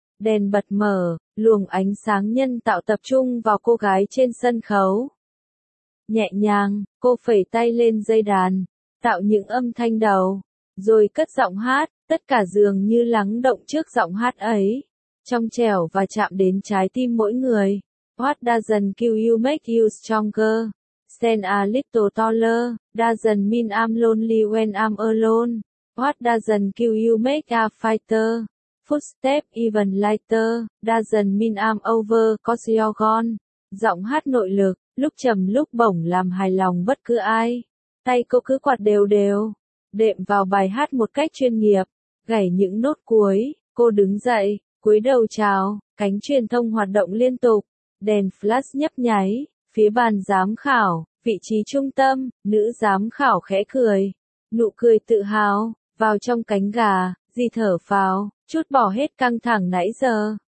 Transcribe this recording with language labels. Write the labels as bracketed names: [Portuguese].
[Vietnamese] Đèn bật mở, luồng ánh sáng nhân tạo tập trung vào cô gái trên sân khấu. Nhẹ nhàng, cô phẩy tay lên dây đàn, tạo những âm thanh đầu, rồi cất giọng hát, tất cả dường như lắng động trước giọng hát ấy. Trong trẻo và chạm đến trái tim mỗi người. [English] What doesn't kill you make you stronger. Stand a little taller. Doesn't mean I'm lonely when I'm alone. What doesn't kill you make a fighter. Footstep even lighter. Doesn't mean I'm over cause you're gone. [Vietnamese] Giọng hát nội lực, lúc trầm lúc bổng làm hài lòng bất cứ ai. Tay cô cứ quạt đều đều, đệm vào bài hát một cách chuyên nghiệp. Gảy những nốt cuối, cô đứng dậy. Cúi đầu chào, cánh truyền thông hoạt động liên tục, đèn flash nhấp nháy, phía bàn giám khảo, vị trí trung tâm, nữ giám khảo khẽ cười, nụ cười tự hào, vào trong cánh gà, Di thở phào, chút bỏ hết căng thẳng nãy giờ.